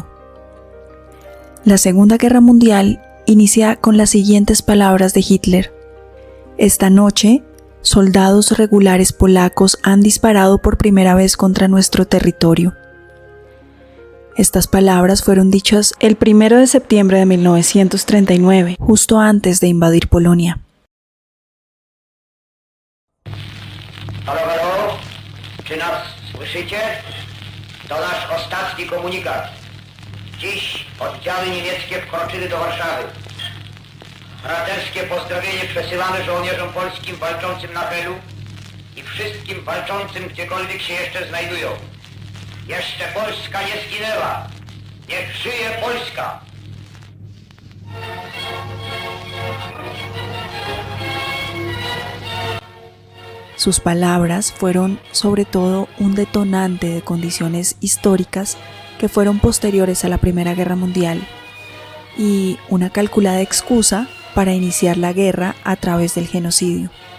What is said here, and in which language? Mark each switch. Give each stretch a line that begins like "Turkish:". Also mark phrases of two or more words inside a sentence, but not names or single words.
Spanish: La Segunda Guerra Mundial inicia con las siguientes palabras de Hitler: «Esta noche, soldados regulares polacos han disparado por primera vez contra nuestro territorio». Estas palabras fueron dichas el 1 de septiembre de 1939, justo antes de invadir Polonia.
Polish: Halo, halo, czy nas słyszycie? To nasz ostatni komunikat. Dziś oddziały niemieckie wkroczyły do Warszawy. Braterskie pozdrowienie przesyłamy żołnierzom polskim walczącym na Helu i wszystkim walczącym gdziekolwiek się jeszcze znajdują. Jeszcze Polska nie zginęła. Niech żyje Polska!
Spanish: Sus palabras fueron sobre todo un detonante de condiciones históricas que fueron posteriores a la Primera Guerra Mundial y una calculada excusa para iniciar la guerra a través del genocidio.